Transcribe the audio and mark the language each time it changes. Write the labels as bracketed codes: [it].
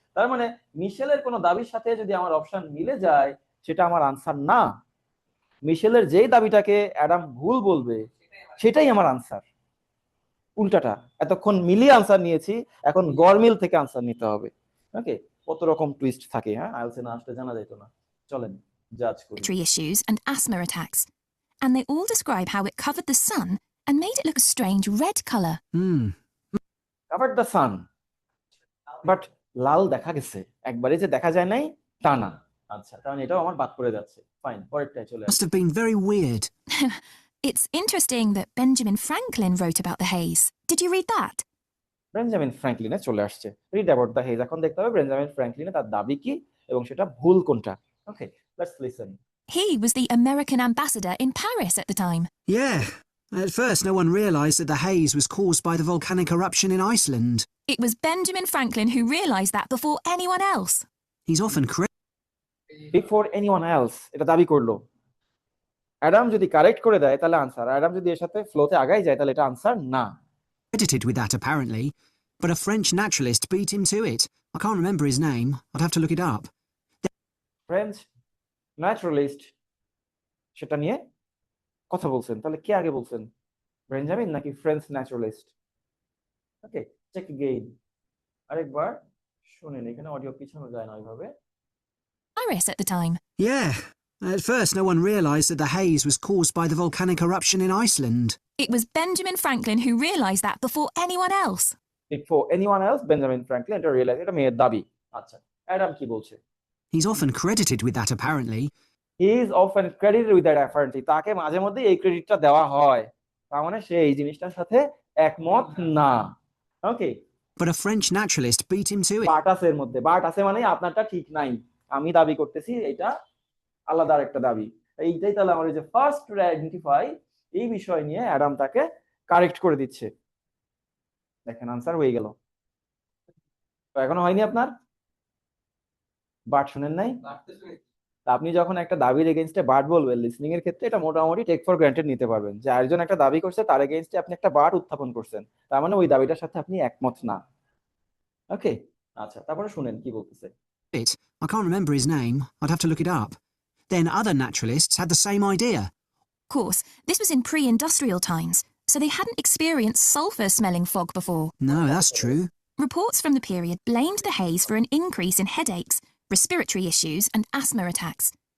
[bn] তার মানে মিশেলের কোনো দাবির সাথে যদি আমার অপশন মিলে যায় সেটা আমার আনসার না, মিশেলের যেই দাবিটাকে অ্যাডাম ভুল বলবে সেটাই আমার আনসার। উল্টাটা, এতক্ষণ মিলিয়ে আনসার নিয়েছি, এখন গরমিল থেকে আনসার নিতে হবে। ওকে, কত রকম টুইস্ট থাকে। হ্যাঁ, আইএলটিএস না আসলে জানা যেত না। চলেন জাজ করি। [en] issues and asthma attacks. And they all describe how it covered the sun and made it look a strange red colour. covered the sun, but [bn] লাল দেখা গেছে, একবারে যে দেখা যায় নাই তা না। আচ্ছা, কারণ এটাও আমার বাদ পড়ে যাচ্ছে। ফাইন, পরেরটাই চলে [en] Must have been very weird. It's interesting that Benjamin Franklin wrote about the haze. Did you read that? [bn] Benjamin ফ্র্যাঙ্কলিনে চলে আসছে। [en] Read about the haze. [bn] এখন দেখতে হবে বেঞ্জামিন ফ্র্যাঙ্কলিনে তার দাবি কি এবং সেটা ভুল কোনটা। [en] Okay, let's listen. He was the American ambassador in Paris at the time. Yeah. At first, no one realised that the haze was caused by the volcanic eruption in Iceland. It was Benjamin Franklin who realised that before anyone else. He's often before anyone else, [bn] এটা দাবি করলো। Adam যদি correct করে দেয় তাহলে answer, Adam যদি এর সাথে ফ্লোতে আগাই যায় তাহলে এটা আনসার না। [en] credited with that, apparently, but a French naturalist beat him to it. I can't remember his name. I'd have to look it up. [bn] French naturalist সেটা নিয়ে কথা বলছেন, তাহলে কে আগে বলছেন, বেঞ্জামিন নাকি ফ্রেঞ্চ ন্যাচারালিস্ট? ওকে, চেক এগেইন, আরেকবার শুনেন, এখানে অডিও পিছানো যায় না ওইভাবে। [en] Paris at the time. Yeah. At first, no one realised that the haze was caused by the volcanic eruption in Iceland. It was Benjamin Franklin who realised that before anyone else. Before anyone else, [bn] Benjamin Franklin এটা realise, এটা মেয়ের দাবি। আচ্ছা, Adam কি বলছে? [en] He's often credited with that, apparently. He is often credited with that apparently, [bn] তাকে মাঝে মধ্যে এই ক্রেডিটটা দেওয়া হয়, তার মানে সে এই জিনিসটার সাথে একমত না। ওকে, [en] But a French naturalist beat him to it. [bn] But আছে এর মধ্যে, বাট আছে মানে আপনারটা ঠিক নাই, আমি দাবি করতেছি এটা আলাদা একটা দাবি। এইটাই তাহলে আমার যে ফার্স্ট টু আইডেন্টিফাই, এই বিষয় নিয়ে অ্যাডাম তাকে কারেক্ট করে দিচ্ছে। দেখেন আনসার হয়ে গেল। তো এখনো হয়নি আপনার, বাট শুনেন নাই? তা আপনি যখন একটা দাবির এগেইনস্টে বাট বলবেন, লিসনিং এর ক্ষেত্রে এটা মোটামুটি টেক ফর গ্রান্টেড নিতে পারবেন যে আরেকজন একটা দাবি করছে, তার এগেইনস্টে আপনি একটা বাট উত্থাপন করছেন, তার মানে ওই দাবিটার সাথে আপনি একমত না। ওকে, আচ্ছা, তারপরে শুনেন কি বলতেছে। [en] It. I can't remember his name. I'd have to look it up. Then other naturalists had the same idea. Of course, this was in pre-industrial times, so they hadn't experienced sulphur-smelling fog before. No, that's true. Reports from the period blamed the haze for an increase in headaches, respiratory issues and asthma attacks.